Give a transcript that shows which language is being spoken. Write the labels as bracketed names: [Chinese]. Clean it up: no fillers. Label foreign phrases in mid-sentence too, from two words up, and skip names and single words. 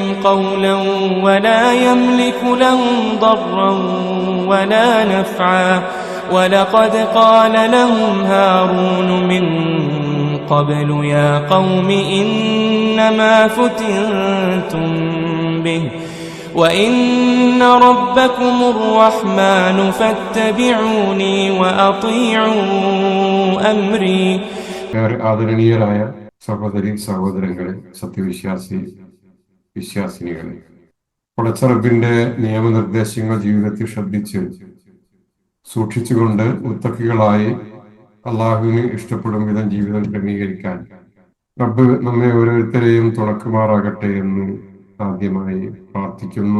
[Arabic] قولا ولا يملك لهم ضرا ولا نفعا ولقد قال لهم هارون من قبل يا قوم إنما فتنتم به وإن ربكم الرحمن فاتبعوني وأطيعوا أمري. [Malayalam] ആദരണീയരായ സഹോദരി സഹോദരങ്ങളെ, വിശ്വാസിനികളെ, പടച്ചറബിന്റെ നിയമനിർദ്ദേശങ്ങൾ ജീവിതത്തിൽ ശ്രദ്ധിച്ച് സൂക്ഷിച്ചുകൊണ്ട് മുത്തഖികളായി അള്ളാഹുവിന് ഇഷ്ടപ്പെടും വിധം ജീവിതം ക്രമീകരിക്കാൻ റബ്ബ് നമ്മെ ഓരോരുത്തരെയും തുണക്കുമാറാകട്ടെ എന്ന് ആദ്യമായി പ്രാർത്ഥിക്കുന്നു.